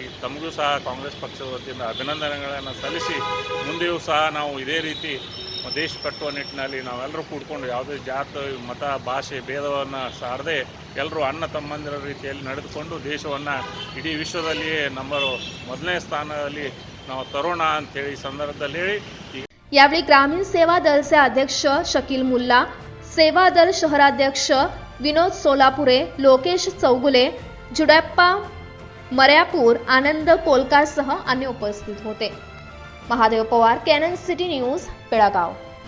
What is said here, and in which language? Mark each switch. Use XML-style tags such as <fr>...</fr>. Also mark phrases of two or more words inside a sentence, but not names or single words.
<kn>ತಮಗೂ ಸಹ ಕಾಂಗ್ರೆಸ್ ಪಕ್ಷದ ವತಿಯಿಂದ ಅಭಿನಂದನೆಗಳನ್ನು ಸಲ್ಲಿಸಿ ಮುಂದೆಯೂ ಸಹ ನಾವು ಇದೇ ರೀತಿ ದೇಶ ಕಟ್ಟುವ ನಿಟ್ಟಿನಲ್ಲಿ ನಾವೆಲ್ಲರೂ ಕೂಡ್ಕೊಂಡು ಯಾವುದೇ ಜಾತಿ ಮತ ಭಾಷೆ ಭೇದವನ್ನು ಸಾರದೆ ಎಲ್ಲರೂ ಅಣ್ಣ ತಮ್ಮಂದಿರ ರೀತಿಯಲ್ಲಿ ನಡೆದುಕೊಂಡು ದೇಶವನ್ನು ಇಡೀ ವಿಶ್ವದಲ್ಲಿಯೇ ಮೊದಲನೇ ಸ್ಥಾನದಲ್ಲಿ ನಾವು ತರೋಣ ಅಂತೇಳಿ ಈ ಸಂದರ್ಭದಲ್ಲಿ ಹೇಳಿ</kn> <mr>यावेळी ग्रामीण सेवा दलचे अध्यक्ष शकील मुल्ला, सेवा दल शहराध्यक्ष विनोद सोलापुरे, लोकेश चौगुले, जुडप्पा मर्यापूर, आनंद कोलकारसह अन्य उपस्थित होते। महादेव पवार, कॅनन सिटी न्यूज, बेळगाव।</mr>